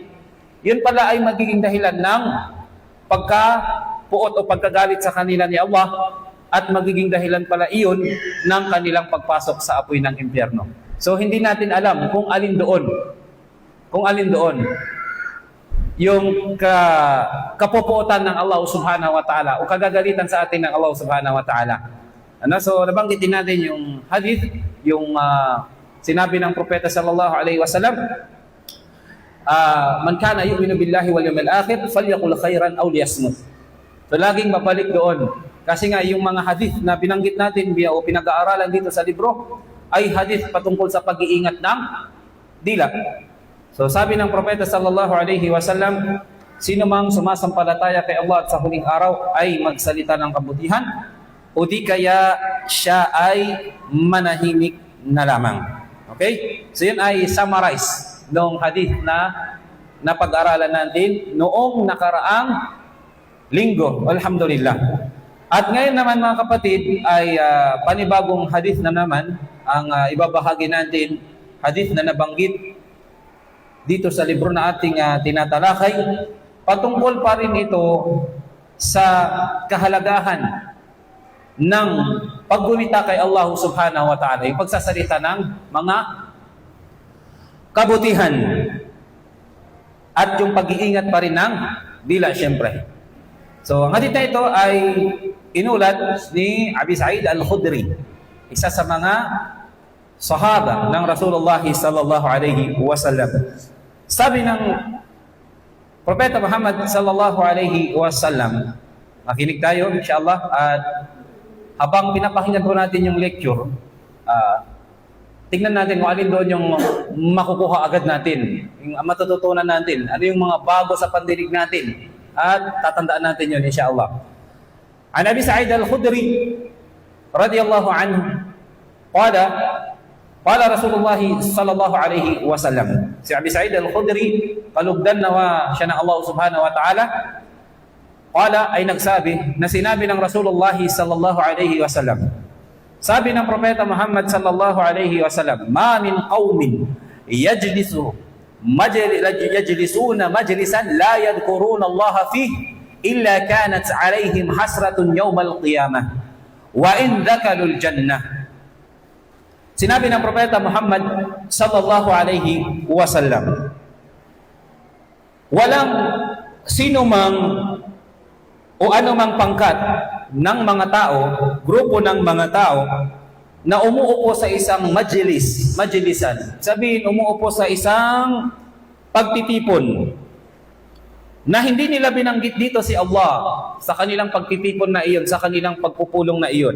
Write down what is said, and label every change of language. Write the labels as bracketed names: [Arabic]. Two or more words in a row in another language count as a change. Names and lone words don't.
[Filipino] Yun pala ay magiging dahilan ng pagkapuot o pagkagalit sa kanila ni Allah at magiging dahilan pala iyon ng kanilang pagpasok sa apoy ng impyerno. So hindi natin alam kung alin doon yung kapupuotan ng [Arabic] الله سبحانه وتعالى [Filipino] o kagagalitan sa atin ng [Arabic] الله سبحانه وتعالى. [Filipino] So nabanggit din natin yung hadith, yung Sinabi ng propeta [Arabic] صلى الله عليه وسلم, من كان يؤمن بالله واليوم الآخر فليقل خيرا أو ليصمت. [Filipino] So laging mabalik doon. Kasi nga yung mga hadith na binanggit natin o pinag-aaralan dito sa libro ay hadith patungkol sa pag-iingat ng dila. So sabi ng propeta [Arabic] صلى الله عليه وسلم, [Filipino] sino mang sumasampalataya kay Allah at sa huling araw ay magsalita ng kabutihan o di kaya siya ay manahimik na lamang. Okay? So yun ay summarize ng hadith na pag-aralan natin noong nakaraang linggo. Alhamdulillah. At ngayon naman mga kapatid ay panibagong hadith na naman ang ibabahagi natin, hadith na nabanggit dito sa libro na ating tinatalakay. Patungkol pa rin ito sa kahalagahan ng paggunita kay [Arabic] الله سبحانه وتعالى, [Filipino] yung pagsasalita ng mga kabutihan at yung pag-iingat pa rin ng dila, syempre. So, ang hadith na ito ay inulat ni Abi Sa'id al-Khudri, isa sa mga sahaba ng [Arabic] رسول الله صلى الله عليه وسلم. [Filipino] Sabi ng Propeta Muhammad [Arabic] صلى الله عليه وسلم, [Filipino] makinig tayo inshallah, at habang pinapakinggan po natin yung lecture, tingnan natin kung alin doon yung makukuha agad natin, yung matututunan natin, ano yung mga bago sa pandinig natin, at tatandaan natin yun inshallah. [Arabic] عن أبي سعيد الخدري رضي الله عنه قال قال رسول الله صلى الله عليه وسلم. [Filipino] Si Abi Sa'id al-Khudri, kalugdan nawa siya ng [Arabic] الله سبحانه وتعالى, [Filipino] qala ay nagsabi na sinabi ng [Arabic] رسول الله صلى الله عليه وسلم. [Filipino] Sabi ng propeta Muhammad [Arabic] صلى الله عليه وسلم, ما من قوم يجلسون مجلسا لا يذكرون الله فيه إلا كانت عليهم حسرة يوم القيامة وإن دخلوا الجنة. [Filipino] Sinabi ng propeta Muhammad [Arabic] صلى الله عليه وسلم, [Filipino] walang sino mang o anumang pangkat ng mga tao, grupo ng mga tao na umuupo sa isang majlisan. Sabihin, umuupo sa isang pagtitipon na hindi nila binanggit dito si Allah sa kanilang pagtitipon na iyon, sa kanilang pagpupulong na iyon.